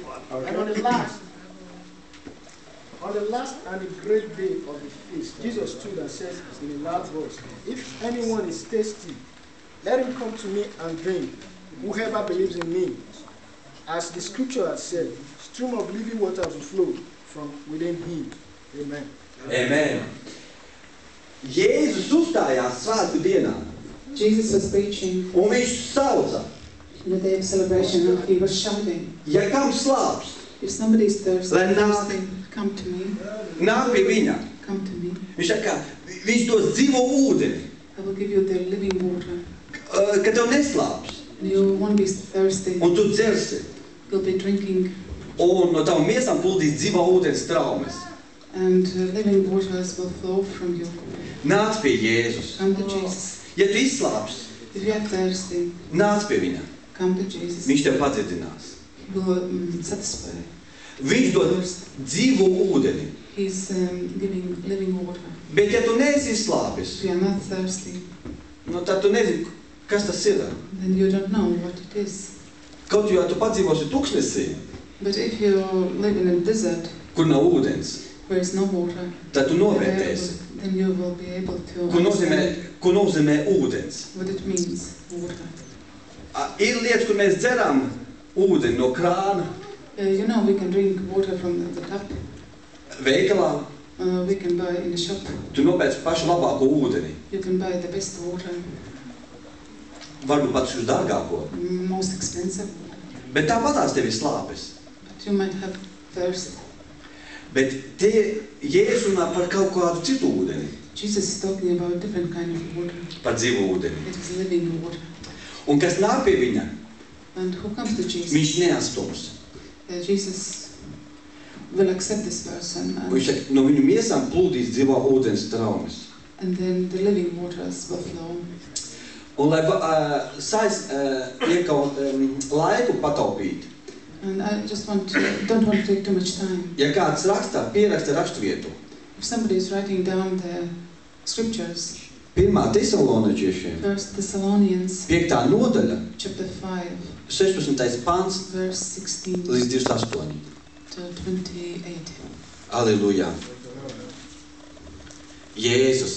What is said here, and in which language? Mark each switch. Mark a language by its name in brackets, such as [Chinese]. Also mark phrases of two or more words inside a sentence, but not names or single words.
[English] And on the last and the great day of the feast, Jesus stood and said in a loud voice, "If anyone is thirsty, let him come to me and drink. Whoever believes in me, as the scripture has said, stream of living water will flow from within him." Amen. Amen. [Latvian] Jēzus uzstājās svētku dienā, [English] Jesus was preaching [Latvian] un viņš sauca, [English] in the day of celebration and he was shouting, [Latvian] ja kam slāpst, [English] if somebody is thirsty, [Latvian] Lai nāk. [English] come to me, [Latvian] nāk pie viņa. [English] come to me. [Latvian] Viņš saka, viņš dos dzīvo ūdeni, [English] I will give you the living water. [Latvian] ka tev neslāps, [English] And you won't be thirsty, [Latvian] un tu dzersi, [English] you'll be drinking, [Latvian] un no tavam miesām plūdīs dzīvo ūdens traumes. [English] and living waters will flow from you. [Latvian] Nāc pie Jēzus. [English] Come to Jesus. [Latvian] Ja tu izslāpsi, [English] If you are thirsty, [Latvian] nāc pie viņa. [English] come to Jesus. [Latvian] Viņš tev padziedinās. [English] He will satisfy [Latvian] Viņš dod [English] thirst. [Latvian] dzīvo ūdeni. [English] He's giving living water. [Latvian] Bet ja tu neesi izslāpis, [English] If you are not thirsty, [Latvian] nu tad tu nezini, kas tas ir. [English] then you don't know what it is. [Latvian] Kaut jo tu padzīvosi tuksnesī, [English] But if you live in a desert [Latvian] kur nav ūdens, [English] where is no water, [Latvian] tad tu novērtēsi, [English] then you will be able to [Latvian] ko nozīmē ūdens. [English] what it means, water. [Latvian] Ir lietas, kur mēs dzeram ūdeni no krāna, [English] You know, we can drink water from the tap. [Latvian] veikalā, [English] We can buy in the shop. [Latvian] tu nopērci pašu labāko ūdeni, [English] You can buy the best water, [Latvian] varbūt pat uz dārgāko. [English] most expensive water. [Latvian] Bet tāpatās tev ir slāpes. [English] But you might have thirst. [Latvian] Bet tie Jēzus runā par kaut kādu citu ūdeni, [English] Jesus is talking about different kind of water. [Latvian] par dzīvo ūdeni. [English] It is living water. [Latvian] Un kas nāk pie viņa, [English] And who comes to Jesus? [Latvian] viņš neastums. [English] Jesus will accept this person, [Latvian] Viņš saka, no viņu miesām plūdīs dzīvā ūdens traumes. [English] and then the living waters will flow. [Latvian] Un lai laiku pataupīt, [English] And I just don't want to take too much time. [Latvian] ja kāds pieraksta raksturvietu, [English] If somebody is writing down the scriptures, [Latvian] 1. Tesaloniķiešiem, [English] 1 Thessalonians [Latvian] 5. nodaļa, [English] chapter 5, [Latvian] 16. pants [English] verse 16 [Latvian] līdz 28. [English] to 28. [Latvian] Aleluja. Jēzus,